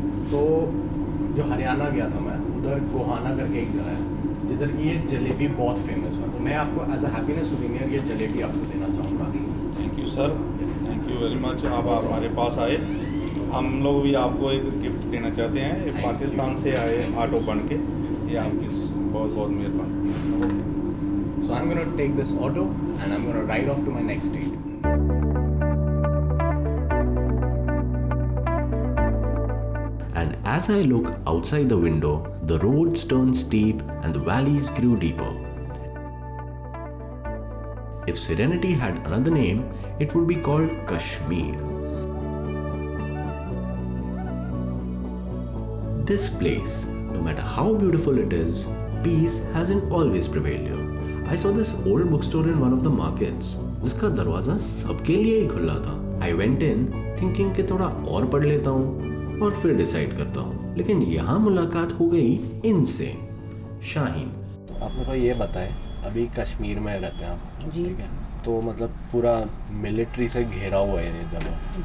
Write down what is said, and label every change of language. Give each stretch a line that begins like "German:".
Hindi: तो जो हरियाणा गया था मैं, उधर गोहाना करके एक जगह है जिधर की ये जलेबी बहुत फेमस है। तो मैं आपको एज अ हैप्पीनेस सुविनियर ये जलेबी आपको देना चाहूँगा। Thank you sir, thank you very much. आप हमारे पास आए, हम लोग भी आपको एक गिफ्ट देना चाहते हैं। ये पाकिस्तान से आए ऑटो बन के, ये आपकी बहुत बहुत मेहरबानी।
English: So I'm going to take this auto and I'm going to ride off to my next state. And as I look outside the window, the roads turned steep and the valleys grew deeper. If Serenity had another name, it would be called Kashmir. This place, no matter how beautiful it is, peace hasn't always prevailed here. I saw this old bookstore in one of the markets, जिसका दरवाजा सबके लिए ही खुला था.
Hindi: I went in thinking कि थोड़ा और पढ़ लेता हूँ और फिर डिसाइड करता हूँ. लेकिन यहाँ मुलाकात हो गई इनसे. शाहीन. आप मेरे को ये बताएं, अभी कश्मीर में रहते हैं आप, जी. ठीक है? तो मतलब पूरा मिलिट्री से घेरा हुआ है ये जगह.